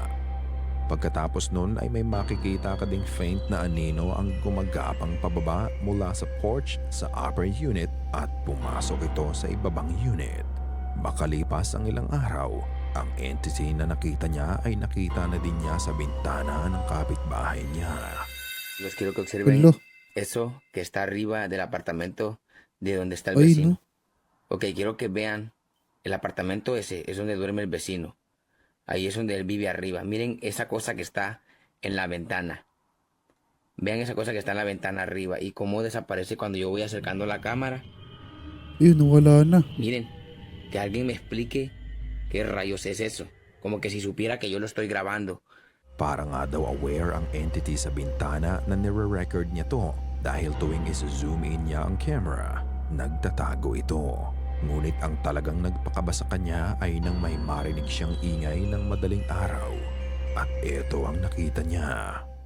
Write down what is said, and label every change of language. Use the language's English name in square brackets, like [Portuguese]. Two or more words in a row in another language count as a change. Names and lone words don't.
[Filipino] Pagkatapos nun ay may makikita ka ding faint na anino ang gumagapang pababa mula sa porch sa upper unit at pumasok ito sa ibabang unit. Makalipas ang ilang araw, ang entity na nakita niya ay nakita na din niya sa bintana ng kapitbahay niya. [Spanish] Los quiero que observen Hello. eso que está arriba del apartamento de donde está el Ay, vecino. no. Ok, quiero que vean el apartamento ese, es donde duerme el vecino. Ahí es donde él vive arriba. Miren esa cosa que está en la ventana. Vean esa cosa que está en la ventana arriba y cómo desaparece cuando yo voy acercando la cámara. [Filipino] Yun, wala na. [Spanish] Miren, que alguien me explique qué rayos es eso. Como que si supiera que yo lo estoy grabando. [Filipino] Para nga daw aware ang entity sa bintana na nire-record niya to dahil tuwing isa- [English] zoom in [Filipino] niya ang camera, nagtatago ito. Ngunit ang talagang nagpakaba sa kanya ay nang may marinig siyang ingay ng madaling araw. At ito ang nakita niya.